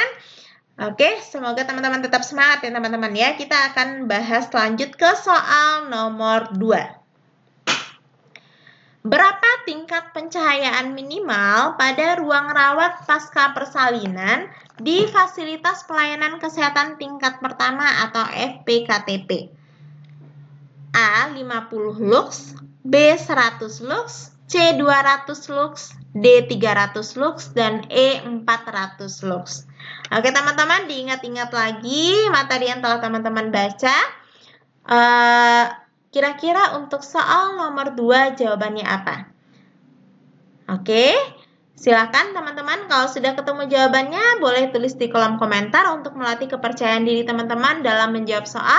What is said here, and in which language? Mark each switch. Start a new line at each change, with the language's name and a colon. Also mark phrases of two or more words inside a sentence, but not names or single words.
Indonesian: Oke, semoga teman-teman tetap semangat ya teman-teman ya. Kita akan bahas lanjut ke soal nomor 2. Berapa tingkat pencahayaan minimal pada ruang rawat pasca persalinan di fasilitas pelayanan kesehatan tingkat pertama atau FPKTP? A. 50 lux, B. 100 lux, C. 200 lux, D. 300 lux, dan E. 400 lux. Oke teman-teman, diingat-ingat lagi materi yang telah teman-teman baca. Kira-kira untuk soal nomor 2 jawabannya apa? Oke, silakan teman-teman kalau sudah ketemu jawabannya boleh tulis di kolom komentar untuk melatih kepercayaan diri teman-teman dalam menjawab soal.